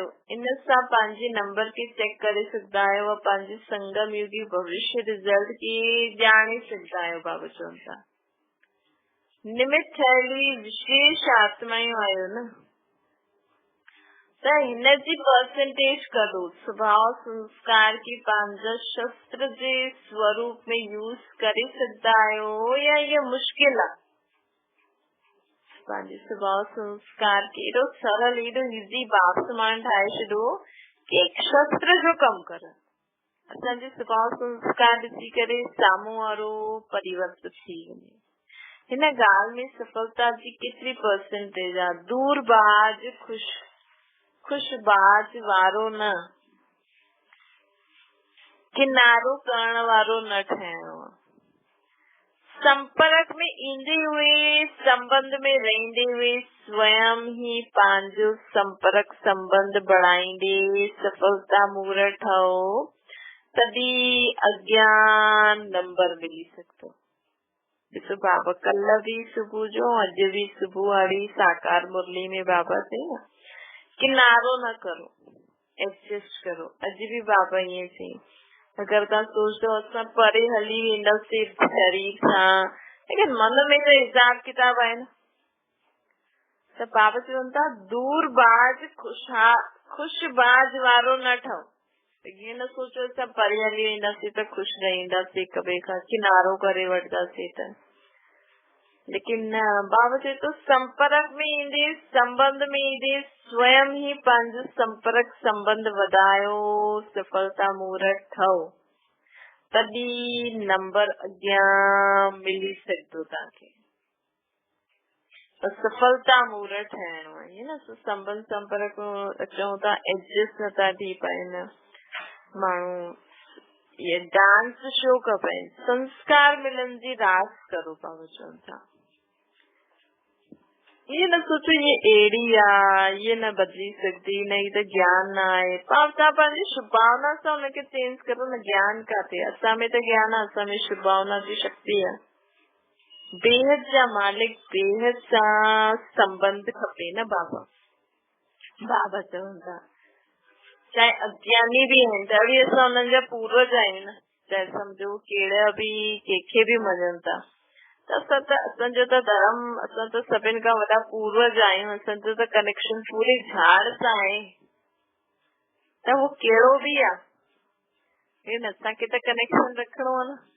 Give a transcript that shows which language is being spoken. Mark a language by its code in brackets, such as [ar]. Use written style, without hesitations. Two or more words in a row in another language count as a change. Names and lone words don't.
[sd] इन सां पंहिंजे नंबर खे चेक करे सघंदा आहियो, पंहिंजे संगम युगी भविष्य रिजल्ट खे ॼाणे सघंदा आहियो। बाबा चवनि था निमित ठहियली विशेष आत्मायूं आहियो न, त हिनजी परसेंटेज करो। स्वभाव संस्कार की पंहिंजा शस्त्र जे स्वरूप में यूज करे सघंदा आहियो या ये मुश्किल आहे? पंहिंजे स्वभाव संस्कार के एॾो सरल, एॾो इज़ी बाप समान ठाहे छॾो कि एक शस्त्र जो कमु करे। असांजे स्वभाव संस्कार ॾिसी करे साम्हूं वारो परिवर्तित थी वञे। हिन ॻाल्हि में सफलता जी केतिरी परसेंटेज आहे? दूरबाज खुशबाज वारो न, किनारो करण वारो न ठहिणो आहे। संपर्क में ईंदे हुए, संबंध में रहंदे हुए स्वयं ही पांजो संपर्क संबंध बढ़ाईंदे सफलता मूर्त ठहो तभी अज्ञान नंबर मिली सकतो। ॾिसो बाबा कल्ह भी सुबह जो अॼु भी सुबह वाली साकार मुरली में बाबा थे न किनारो न करो, एडजस्ट करो। अॼु भी बाबा ये थे अगर तव्हां सोचो असां परे हली वेंदासीं शरीर सां, [hi] लेकिन मन में तो हिसाब किताब [sd] आहे न। त बाबा चवनि था दूर बाज खुशबाज वारो न ठहो। ये न सोचो असां परे हली वेंदासीं त खुश रहंदासीं, हिक ॿिए खां किनारो करे वठंदासीं त, लेकिन न बाबा चए तो संपर्क में ईंदे, संबंध में ईंदे स्वयं ही पंहिंजो संपर्क संबंध वधायो सफलता मूर्त ठहो तॾहिं नंबर अॻियां मिली सघंदो तव्हांखे। सफलता मूर्त ठहिणो आहे न, संबंध संपर्क अचूं था एडजस्ट नथा थी पाइनि माण्हू, ये डांस शो खपे, संस्कार मिलन जी रास करो बाबा चवनि था। ये न सोचो ये एड़ी आ, [hi] ये न बदली सकती, नहीं तो ज्ञान न आए। [sd] तव्हां पंहिंजी शुभ भावना सां उनखे चेंज करो न। ज्ञान काथे असां में त ज्ञान आहे, असां में शुभ भावना जी शक्ति आहे। बेहद जा मालिक बेहद सां संबंध खपे न बाबा। बाबा चवनि था चाहे अज्ञानी भी आहिनि त बि असां उन्हनि जा पूर्वज आहियूं न, चाहे सम्झो कहिड़ा बि कंहिंखे बि मञनि था त असांजो त धर्म, असां त सभिनि खां वॾा पूर्वज आहियूं, असांजो त कनेक्शन पूरे झाड़ सां आहे त उहो कहिड़ो बि आहे, असांखे त कनेक्शन रखिणो आहे न।